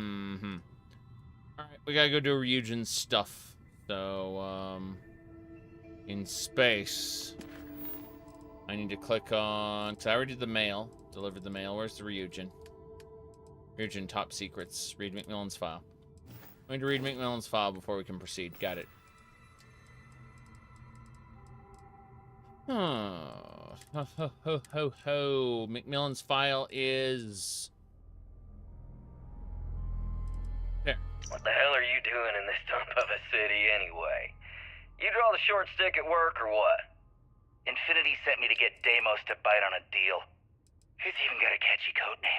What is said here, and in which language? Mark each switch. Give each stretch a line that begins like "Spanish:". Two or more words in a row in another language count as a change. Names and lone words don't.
English: Alright, we gotta go do Ryujin stuff. So, in space. I need to click on... Because I already did the mail. Delivered the mail. Where's the Ryujin? Ryujin, top secrets. Read McMillan's file. I need to read McMillan's file before we can proceed. Got it. Oh. Ho, ho, ho, ho, ho. McMillan's file is... there. What the hell are you doing in this dump of a city anyway? You draw the short stick at work or what? Infinity sent me to get Deimos to bite on a deal. He's even got a catchy code name.